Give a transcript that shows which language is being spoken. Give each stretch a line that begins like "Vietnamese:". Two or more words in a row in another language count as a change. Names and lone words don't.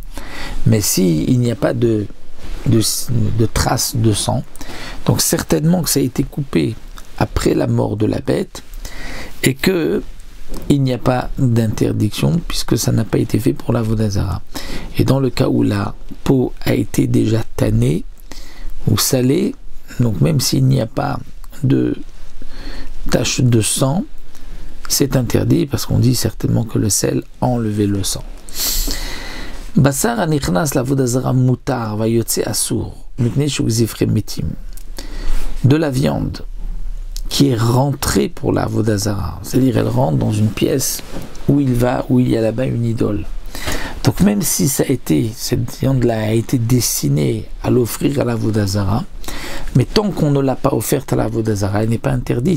French: Mais s'il n'y a pas de traces de sang, donc certainement que ça a été coupé après la mort de la bête et que il n'y a pas d'interdiction puisque ça n'a pas été fait pour la
Hebrew: עבודה זרה.
French: Et dans le cas où la peau a été déjà tannée ou salée, donc même s'il n'y a pas de tache de sang, c'est interdit parce qu'on dit certainement que le sel a enlevé le sang.
Hebrew: בשר הנכנס לעבודה זרה מותר והיוצא אסור מפני שהוא כזבחי מתים.
French: De la viande qui est rentrée pour la
Hebrew: עבודה זרה,
French: c'est-à-dire elle rentre dans une pièce où il y a là-bas une idole. Donc même si cette viande-là a été destinée à l'offrir à la
Hebrew: עבודה זרה,
French: mais tant qu'on ne l'a pas offerte à la
Hebrew: עבודה זרה,
French: elle n'est pas interdite.